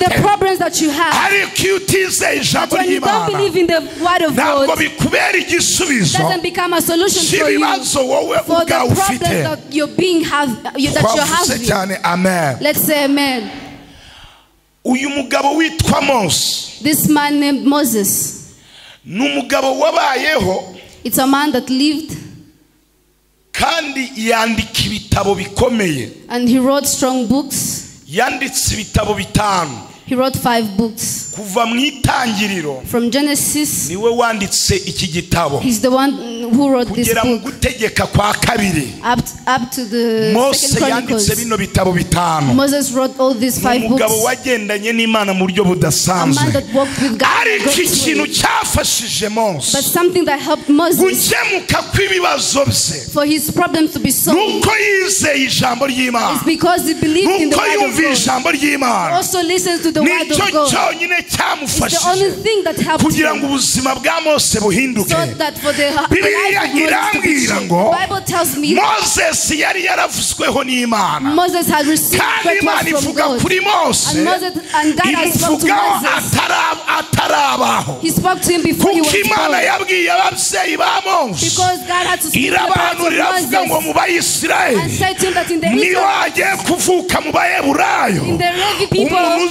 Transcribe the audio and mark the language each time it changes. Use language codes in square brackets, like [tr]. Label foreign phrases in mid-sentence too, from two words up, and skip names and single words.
[rw] Ariko iyo utizeye ijambo ry'Imana, ntabwo bikubera igisubizo cy'ibibazo wowe ubwawe ufite. Twavuze cyane amen. Uyu mugabo witwa Mose, [en] this man named Moses, [rw] ni umugabo wabayeho, [en] it's a man that lived, [rw] kandi yandika ibitabo bikomeye, [en] and he wrote strong books. [rw] Yanditse ibitabo 5. [en] He wrote 5 books. [rw] Kuva mu itangiriro, [en] from Genesis, [rw] niwe wanditse iki gitabo. [en] He's the one who wrote this book. [rw] Kugera mu gutegeka kwa kabiri, [en] up to the [rw] Mose yanditse bino bitabo 5. [en] Moses wrote all these 5 books. [rw] Umugabo wagendanye n'Imana mu buryo budasanzwe. Ariko ikintu cyafashije Mose, [en] but something that helped Moses [rw] gukemuka kw'ibibazo bye, [en] for his problems to be solved, [rw] nuko yizeye ijambo ry'Imana, [en] is because he believed in the word of God. [rw] Ijambo ry'Imana [en] also listens to the word of God. It's the only thing that helped [rw] kugira ngo ubuzima bwa Mose buhinduke. [en] So that for the life of Moses, the Bible tells me [rw] Moses yari yaravuzweho n'Imana, [en] Moses had received great words from God, and God has spoken to Moses. He spoke to him before he was born, because God had to speak to the Moses and said to him that in the Israelites, in the Levi people,